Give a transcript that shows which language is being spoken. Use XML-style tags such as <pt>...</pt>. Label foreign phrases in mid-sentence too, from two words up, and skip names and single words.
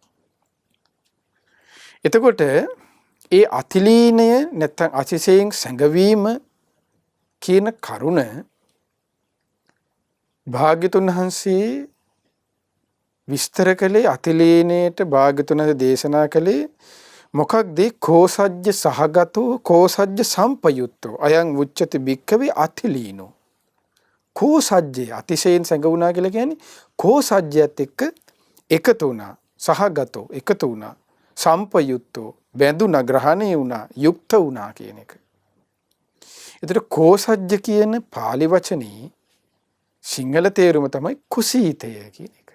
<si>එතකොට ඒ අතිලීනය නැත්නම් අතිශයින් සැඟවීම කියන කරුණ භාග්‍යතුන් වහන්සේ විස්තර කළේ අතිලීනයට භාග්‍යතුන් වහන්සේ දේශනා කළේ මොකක්ද?</si> <pi>කෝසජ්ජ සහගතෝ කෝසජ්ජ සම්පයුත්තෝ අයං උච්චති භික්ඛවේ අතිලීනෝ.</pi> <si>කෝසජ්ජේ අතිශයින් සැඟවුණා කියලා කියන්නේ කෝසජ්ජයත් එක්ක එකතු වුණා, සහගතෝ එකතු වුණා, සම්පයුත්තෝ බැඳුණා, ග්‍රහණය වුණා, යුක්ත වුණා කියන එක. ඒතර කෝසජ්ජ කියන පාලි වචනේ සිංහල තේරුම තමයි කුසීතය කියන එක.</si>